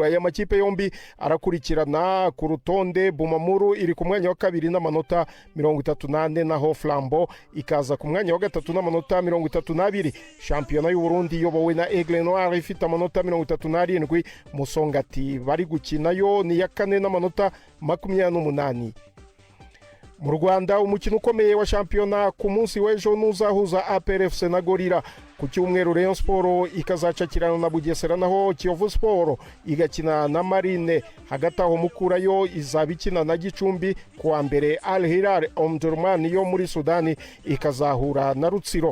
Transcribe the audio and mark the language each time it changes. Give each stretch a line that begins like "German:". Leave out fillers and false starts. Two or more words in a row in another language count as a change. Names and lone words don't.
Kinyarwanda: Aya makipe yombi arakurikirana ku rutonde. Bumamuru iri ku mwanya wa kabiri n'amanota 38, naho Flambo ikaza ku mwanya wa gatatu n'amanota 32. Shampiyona y'u Burundi iyobowe na Aigle Noir ifite amanota 37. Musongati bari gukina yo ni ya kane n'amanota 28. Mu Rwanda umukino ukomeye wa shampiyona ku munsi w'ejo n'uzahuza APRFC na Gorira. Ku cyumweru Rayon Sport ikazacakirana na Bugesera, naho Kiyovu Sport igakina na Marine. Hagati aho Mukura yo izabikina na Gicumbi. Kuwa mbere Al Hilal Omdurman yo muri Sudani ikazahura na Rutsiro.